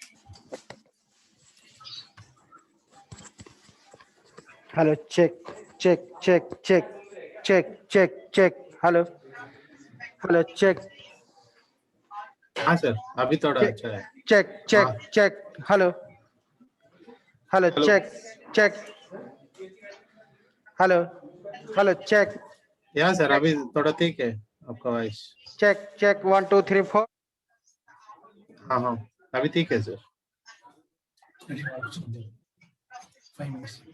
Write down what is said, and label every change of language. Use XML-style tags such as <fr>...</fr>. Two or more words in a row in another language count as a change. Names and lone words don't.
<en>Hello, check, check, check, check, check, check, check. Hello, hello, check,</en> <hi>हाँ सर, अभी थोड़ा</hi> <en>check,</en> <hi>अच्छा है.</hi> <en>check, check,</en> <hi>हाँ.</hi> <en>check. Hello, hello, Hello. check, check. Hello, hello, check,</en> <hi>या सर, अभी थोड़ा ठीक है आपका वॉइस.</hi> <en>check, check. 1, 2, 3, 4.</en> <hi>हाँ हाँ, अभी ठीक है सर.</hi> <en>5 minutes.</en>